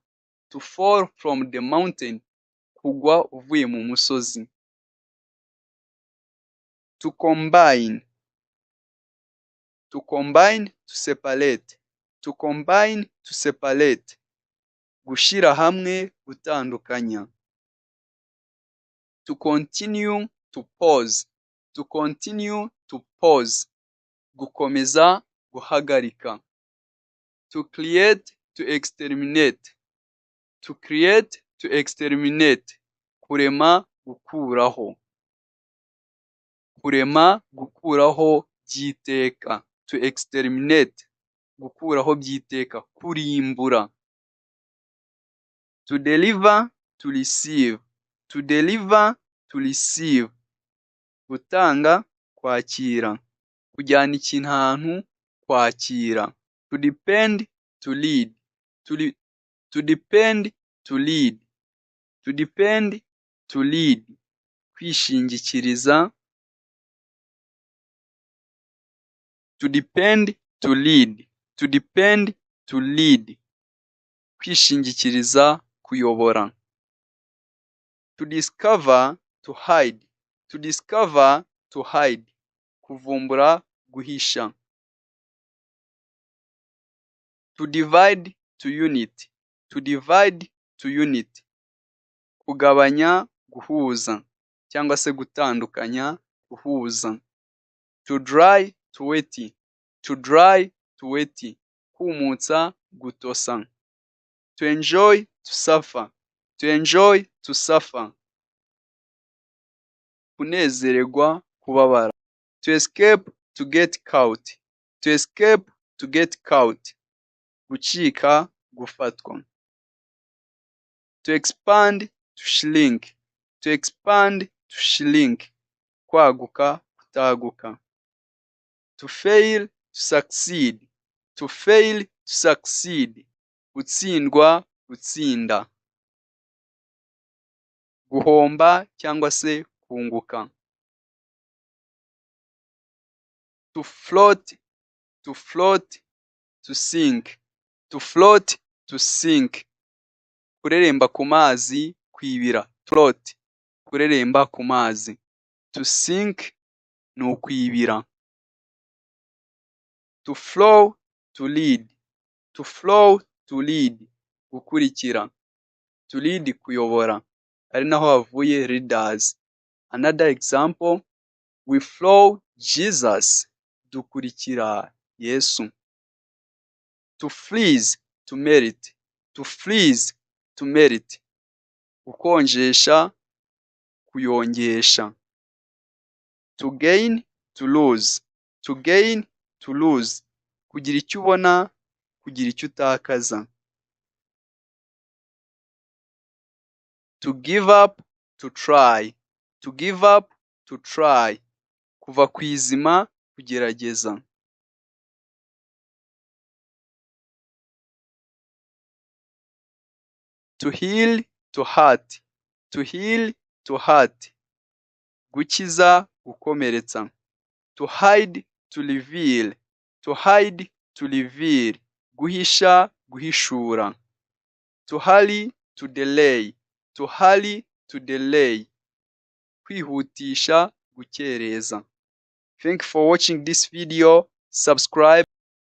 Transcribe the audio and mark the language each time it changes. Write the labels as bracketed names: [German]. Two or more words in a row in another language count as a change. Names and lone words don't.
[English] To fall from the mountain. [Kinyarwanda] Kugwa uvuye mu musozi. [English] To combine. To combine, to separate. To combine, to separate. [Kinyarwanda] Gushira hamwe, gutandukanya. [English] To continue, to pause. To continue, to pause. [Kinyarwanda] Gukomeza, guhagarika. [English] To create, to exterminate. To create, to exterminate. [Kinyarwanda] Kurema, gukuraho. Kurema, gukuraho by'iteka. [English] To exterminate. [Kinyarwanda] Gukuraho by'iteka. Kurimbura. [English] To deliver, to receive. To deliver, to receive. [Kinyarwanda] Gutanga, kwakira. Kujyana ikintu ahantu, kwakira. [English] To depend, to lead. To depend, to lead. To depend, to lead. Kwishingikiriza. To depend, to lead. To depend, to lead. [Kinyarwanda] Kwishingikiriza, kuyobora. [English] To discover, to hide. To discover, to hide. [Kinyarwanda] Kuvumbura, guhisha. [English] To divide, to unit. To divide, to unit. [Kinyarwanda] Kugabanya, guhuza. Cyangwa se gutandukanya, guhuza. [English] To dry, to wet. To dry, to wet. [Kinyarwanda] Kumutsa, gutosa. [English] To enjoy, to suffer. To enjoy, to suffer. [Kinyarwanda] kunezererwa, kubabara. [English] To escape, to get caught. To escape, to get caught. [Kinyarwanda] Gucika, gufatwa. [English] To expand, to shrink. To expand, to shrink. [Kinyarwanda] Kwaguka, kutaguka. [English] To fail, to succeed. To fail, to succeed. [Kinyarwanda] Gutsindwa, gutsinda. Guhomba cyangwa se kunguka. [English] To float, to float, to sink. To float, to sink. [Kinyarwanda] Kureremba ku mazi, kwibira. Float, kureremba ku mazi. [English] To sink [Kinyarwanda] ni ukwibira. [English] To flow, to lead. To flow, to lead. Gukurikira. To lead, [Kinyarwanda] kuyobora. Ari naho havuye leaders. [English] Another example, we flow Jesus. [Kinyarwanda] Dukurikira Yesu. [English] To freeze, to melt. To freeze, to melt. [Kinyarwanda] Gukonjesha, kuyongesha. [English] To gain, to lose. To gain, to lose. [Kinyarwanda] Kugira icyo ubona, kugira icyo utakaza. [English] To give up, to try. To give up, to try. [Kinyarwanda] Kuva ku izima, kugerageza. [English] To heal, to hurt. To heal, to hurt. [Kinyarwanda] Gukiza, gukomeretsa. [English] To hide, to reveal. To hide, to reveal. [Kinyarwanda] Guhisha, guhishura. [English] To hurry, to delay. To hurry, to delay. [Kinyarwanda] Kwihutisha, gukereza. [English] Thank you for watching this video. Subscribe.